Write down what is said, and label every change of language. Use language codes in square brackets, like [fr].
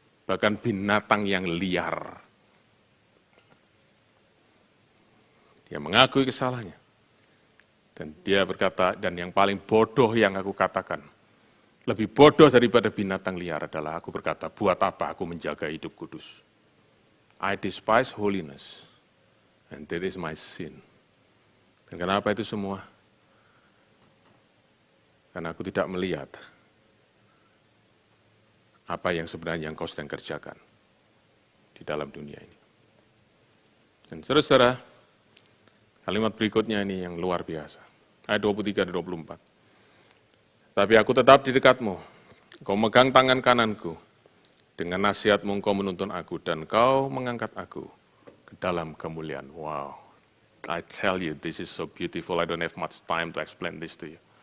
[id] Bahkan binatang yang liar. Dia mengakui kesalahannya. Dan dia berkata, dan yang paling bodoh yang aku katakan, lebih bodoh daripada binatang liar adalah aku berkata, buat apa aku menjaga hidup kudus? [en] I despise holiness, and that is my sin. [id] Dan kenapa itu semua? Karena aku tidak melihat apa yang sebenarnya engkau sedang kerjakan di dalam dunia ini. Dan saudara-saudara, kalimat berikutnya ini yang luar biasa. Ayat 23 dan 24. Tapi aku tetap di dekatmu, engkau megang tangan kananku, dengan nasihatmu engkau menuntun aku, dan kau mengangkat aku ke dalam kemuliaan. [en] Wow, I tell you, this is so beautiful, I don't have much time to explain this to you.